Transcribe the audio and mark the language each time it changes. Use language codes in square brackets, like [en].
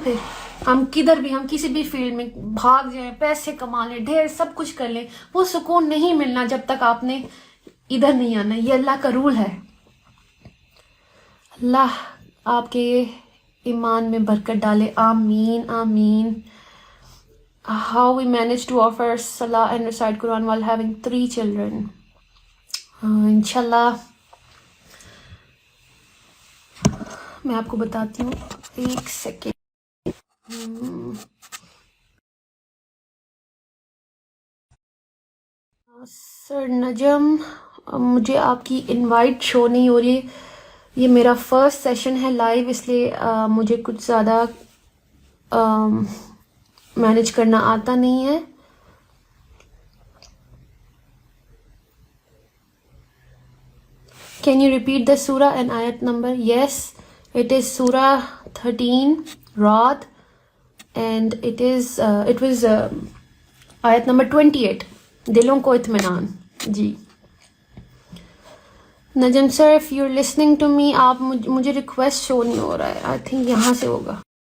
[ur] پھر ہم کدھر بھی، ہم کسی بھی فیلڈ میں بھاگ جائیں، پیسے کما لیں، ڈھیر سب کچھ کر لیں، وہ سکون نہیں ملنا جب تک آپ نے ادھر نہیں آنا. یہ اللہ کا رول ہے. اللہ آپ کے ایمان میں برکت ڈالے. آمین آمین. [en] How we managed to offer Salah and recite Quran while having 3 children. [ur] انشاءاللہ میں آپ کو بتاتی ہوں. ایک سیکنڈ. سر نجم، مجھے آپ کی انوائٹ شو نہیں ہو رہی. یہ میرا فرسٹ سیشن ہے لائیو، اس لیے مجھے کچھ زیادہ مینیج کرنا آتا نہیں ہے. [en] Can you repeat the surah and ayat number? Yes, it is surah 13 Ra'd and it was ayat number 28. [ur] دلوں کو اطمینان. جی نجم سر، [en] if you're listening to me، [ur] آپ مجھے ریکویسٹ شو نہیں ہو رہا ہے. [en] I think [ur] یہاں سے ہوگا.